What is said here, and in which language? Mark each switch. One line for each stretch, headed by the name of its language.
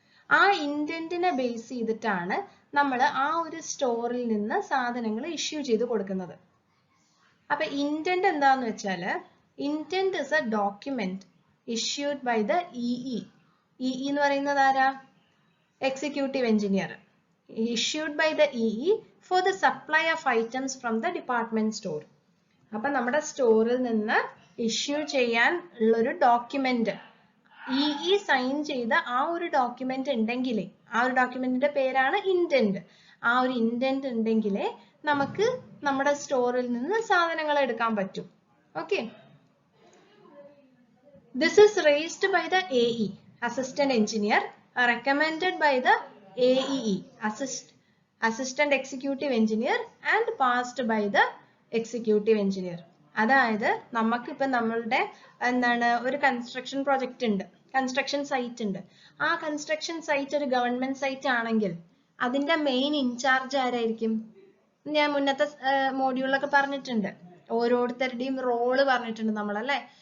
Malayalam: ആ ഇന്റന്റിനെ ബേസ് ചെയ്തിട്ടാണ് നമ്മൾ ആ ഒരു സ്റ്റോറിൽ നിന്ന് സാധനങ്ങൾ ഇഷ്യൂ ചെയ്ത് കൊടുക്കുന്നത്. അപ്പൊ ഇന്റന്റ് എന്താന്ന് വെച്ചാല്,
English: Indent is a document issued by the EE.
Malayalam: ഇഇ എന്ന് പറയുന്നത് ആരാ? Executive engineer.
English: Issued by the EE for the supply of items from the department store.
Malayalam: അപ്പോൾ നമ്മുടെ സ്റ്റോറിൽ നിന്ന് ഇഷ്യൂ ചെയ്യാൻ ഉള്ളൊരു ഡോക്യുമെന്റ് സൈൻ ചെയ്ത ആ ഒരു ഡോക്യുമെന്റ് ഉണ്ടെങ്കിലേ, ആ ഒരു ഡോക്യുമെന്റിന്റെ പേരാണ് ഇന്റന്റ്. ആ ഒരു ഇന്റന്റ് ഉണ്ടെങ്കിലേ നമുക്ക് നമ്മുടെ സ്റ്റോറിൽ നിന്ന് സാധനങ്ങൾ എടുക്കാൻ പറ്റും.
English: Okay, this is raised by the AE, assistant engineer, recommended by the AEE, assistant executive engineer, and passed by the executive engineer.
Malayalam: അതായത് നമുക്കിപ്പോൾ നമ്മളുടെ എന്താണ് ഒരു കൺസ്ട്രക്ഷൻ പ്രോജക്റ്റ് ഉണ്ട്, കൺസ്ട്രക്ഷൻ സൈറ്റ് ഉണ്ട്. ആ കൺസ്ട്രക്ഷൻ സൈറ്റ് ഒരു ഗവൺമെന്റ് സൈറ്റ് ആണെങ്കിൽ അതിന്റെ മെയിൻ ഇൻചാർജ് ആരായിരിക്കും? ഞാൻ മുന്നത്തെ മോഡ്യൂളിലൊക്കെ പറഞ്ഞിട്ടുണ്ട്, ഓരോരുത്തരുടെയും റോള് പറഞ്ഞിട്ടുണ്ട് നമ്മളല്ലേ.